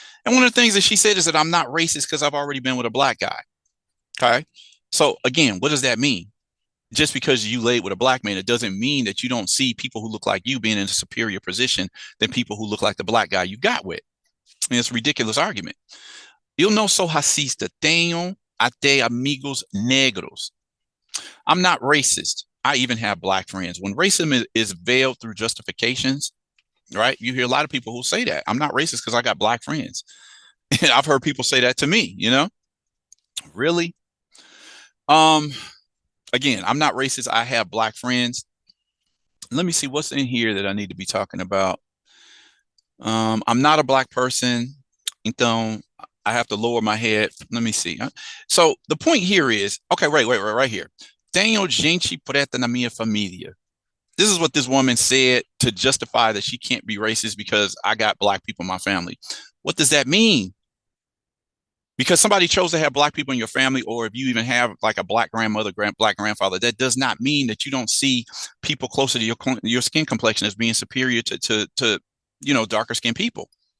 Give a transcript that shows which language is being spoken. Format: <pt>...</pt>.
<en>And one of the things that she said is that I'm not racist because I've already been with a black guy. Okay. So again, what does that mean? Just because you laid with a black man, it doesn't mean that you don't see people who look like you being in a superior position than people who look like the black guy you got with. And it's a ridiculous argument.</en> <pt>Eu não sou racista, tenho até amigos negros.</pt> <en>I'm not racist. I even have black friends. When racism is veiled through justifications, right? You hear a lot of people who say that. I'm not racist because I got black friends. And I've heard people say that to me, you know? Really? Again, I'm not racist. I have black friends. Let me see what's in here that I need to be talking about. I'm not a black person. Então, I have to lower my head. Let me see. So the point here is, okay, right here.</en> <pt>Tenho gente preta na minha família.</pt> <en>This is what this woman said to justify that she can't be racist because I got black people in my family. What does that mean? Because somebody chose to have black people in your family, or if you even have like a black grandmother, black grandfather, that does not mean that you don't see people closer to your skin complexion as being superior to you know, darker skinned people.</en>